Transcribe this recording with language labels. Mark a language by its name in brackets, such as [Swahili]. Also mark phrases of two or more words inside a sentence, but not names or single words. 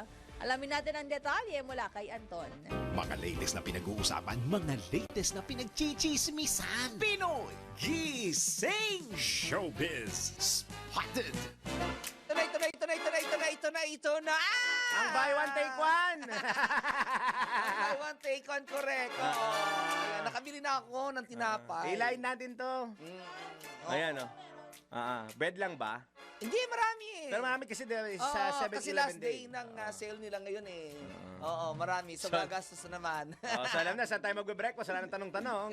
[Filipino] Alamin natin ang detalye mula kay Anton. Mga latest na pinag-uusapan, mga latest na pinagchichismisan. Pinoy Gising! Showbiz Spotted! Ito na! [English] Ang buy one, take one. Buy one, take one, correct. [Filipino] Oo. Ayan, nakabili na ako ng tinapay. Ilayin natin to. Ayan, oh. Bread lang ba? Hindi, marami eh. Pero marami kasi Oo, sa 7-Eleven [English] kasi last day day. [Filipino] ng sale nila ngayon eh. Oo, marami. So, gagastos na naman. So alam na, saan tayo magbe-breakfast? Wala nang tanong-tanong.